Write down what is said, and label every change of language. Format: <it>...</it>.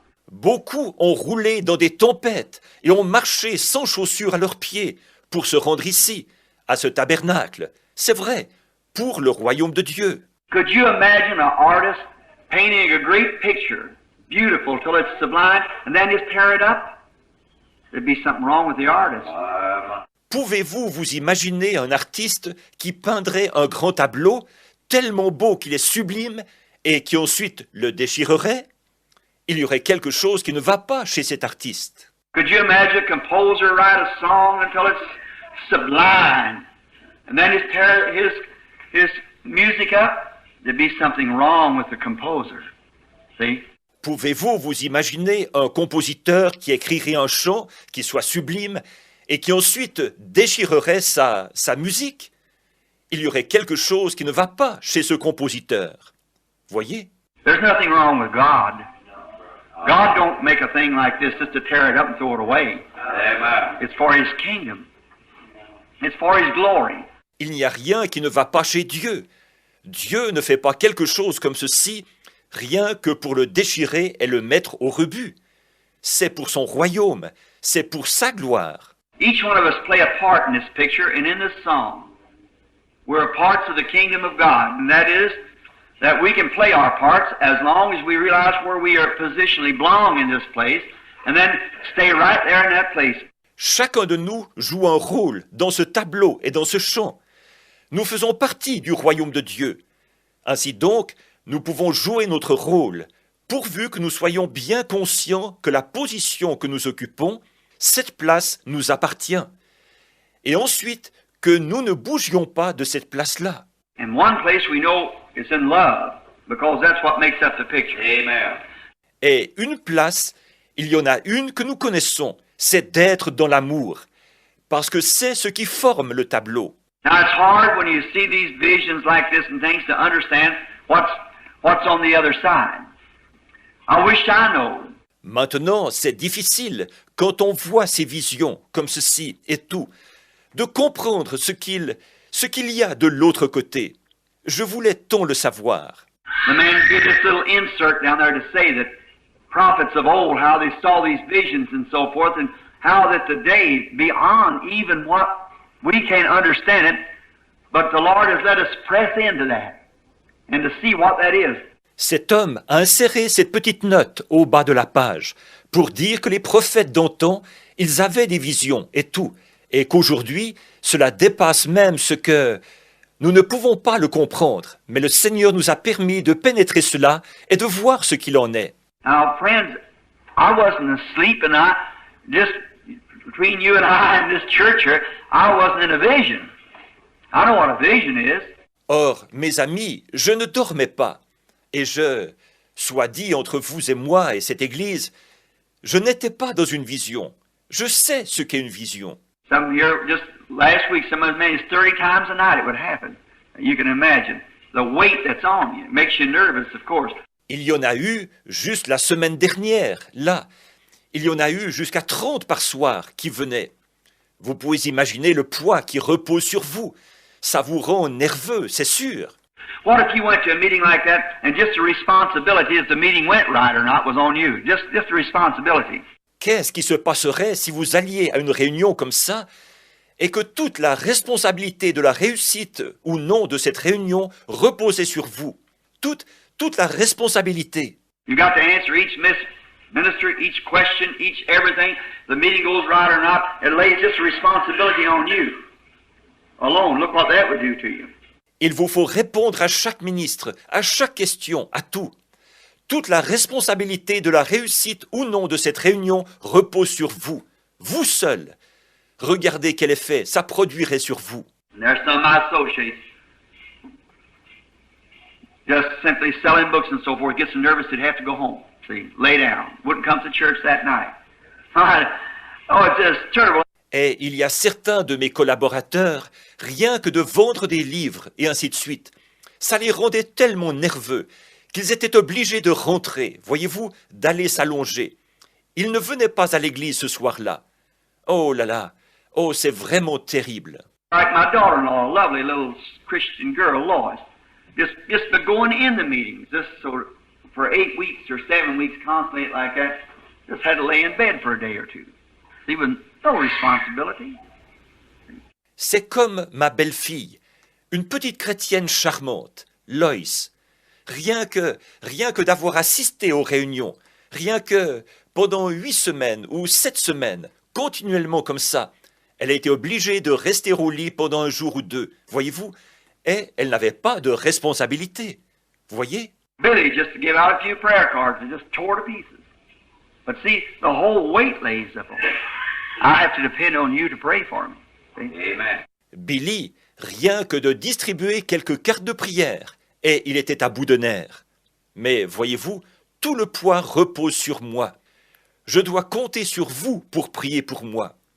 <fr>Beaucoup ont roulé dans des tempêtes et ont marché sans chaussures à leurs pieds pour se rendre ici, à ce tabernacle. C'est vrai, pour le royaume de Dieu.</fr> <en>Could you imagine an artist painting a great picture, beautiful till it's sublime, and then just tear it up? There'd be something wrong with the artist.</en> <fr>Pouvez-vous vous imaginer un artiste qui peindrait un grand tableau tellement beau qu'il est sublime et qui ensuite le déchirerait? Il y aurait quelque chose qui ne va pas chez cet artiste.</fr> <en>Could you imagine a composer write a song until it's sublime, and then just tear his music up? There'd be something wrong with the composer. See?</en> <fr>Pouvez-vous vous imaginer un compositeur qui écrirait un chant qui soit sublime et qui ensuite déchirerait sa musique? Il y aurait quelque chose qui ne va pas chez ce compositeur. Voyez?</fr> <en>There's nothing wrong with God. God don't make a thing like this just to tear it up and throw it away. Amen. It's for His kingdom. It's for His glory.</en> <fr>Il n'y a rien qui ne va pas chez Dieu. Dieu ne fait pas quelque chose comme ceci, rien que pour le déchirer et le mettre au rebut. C'est pour son royaume, c'est pour sa gloire.</fr> <en>Each one of us play a part in this picture and in this song. We're parts of the kingdom of God, and that is that we can play our parts as long as we realize where we are positionally belong in this place, and then stay right there in that place.</en> <fr>Chacun de nous joue un rôle dans ce tableau et dans ce chant. Nous faisons partie du royaume de Dieu. Ainsi donc, nous pouvons jouer notre rôle, pourvu que nous soyons bien conscients que la position que nous occupons, cette place nous appartient. Et ensuite, que nous ne bougions pas de cette place-là.</fr> <en>In one place we know it's in love, because that's what makes up the picture. Amen.</en> <fr>Et une place, il y en a une que nous connaissons, c'est d'être dans l'amour, parce que c'est ce qui forme le tableau.</fr> <en>Now it's hard when you see these visions like this and things to understand what's on the other side. I wish I know.</en> <fr>Maintenant, c'est difficile, quand on voit ces visions comme ceci et tout, de comprendre ce qu'il y a de l'autre côté. Je voulais tant le savoir.</fr> <en>The man did this little insert down there to say that prophets of old, how they saw these visions and so forth, and how that today, beyond even what we can't understand it, but the Lord has let us press into that and to see what that is.</en> <fr>Cet homme a inséré cette petite note au bas de la page pour dire que les prophètes d'antan, ils avaient des visions et tout, et qu'aujourd'hui, cela dépasse même ce que nous ne pouvons pas le comprendre, mais le Seigneur nous a permis de pénétrer cela et de voir ce qu'il en est.</fr> <en>Now, friends, I wasn't asleep, and I just between you and I and this church here, I wasn't in a vision. I know what a vision is.</en> <fr>Or, mes amis, je ne dormais pas, et soit dit entre vous et moi et cette Église, je n'étais pas dans une vision. Je sais ce qu'est une vision.</fr> <en>Some here, just last week, some as many as 30 times a night it would happen. You can imagine the weight that's on you. It makes you nervous, of course.</en> <fr>Il y en a eu juste la semaine dernière, là. Il y en a eu jusqu'à 30 par soir qui venaient. Vous pouvez imaginer le poids qui repose sur vous. Ça vous rend nerveux, c'est sûr.</fr> <en>What if you went to a meeting like that and just the responsibility if the meeting went right or not was on you? Just the responsibility.</en> <fr>Qu'est-ce qui se passerait si vous alliez à une réunion comme ça et que toute la responsabilité de la réussite ou non de cette réunion reposait sur vous? Toute la responsabilité.</fr> <en>You got to answer each minister, each question, each everything. The meeting goes right or not. It lays this responsibility on you alone. Look what that would do to you.</en> <fr>Il vous faut répondre à chaque ministre, à chaque question, à tout. Toute la responsabilité de la réussite ou non de cette réunion repose sur vous, vous seul. Regardez quel effet ça produirait sur vous.</fr> <en>And there's some of my associates just simply selling books and so forth, get so nervous they'd have to go home. See, lay down. Wouldn't come to church that night. Oh, it's just terrible.</en> <fr>Et il y a certains de mes collaborateurs, rien que de vendre des livres et ainsi de suite, ça les rendait tellement nerveux qu'ils étaient obligés de rentrer, voyez-vous, d'aller s'allonger. Ils ne venaient pas à l'église ce soir-là. Oh là là, oh c'est vraiment terrible.</fr> <en>Like my daughter-in-law, a lovely little Christian girl, Lois, just going in the meetings, just so for 8 weeks or 7 weeks constantly like that, just had to lay in bed for a day or two. Even no responsibility.</en> <fr>C'est comme ma belle-fille, une petite chrétienne charmante, Lois. Rien que d'avoir assisté aux réunions, rien que pendant 8 semaines ou 7 semaines, continuellement comme ça, elle a été obligée de rester au lit pendant un jour ou deux, voyez-vous, et elle n'avait pas de responsabilité, voyez.</fr> <en>Billy, just to give out a few prayer cards, and just tore to pieces. But see, the whole weight lays upon me. I have to depend on you to pray for me. See? Amen.</en> <fr>Billy, rien que de distribuer quelques cartes de prière, et il était à bout de nerfs. Mais voyez-vous, tout le poids repose sur moi. Je dois compter sur vous pour prier pour moi.</fr>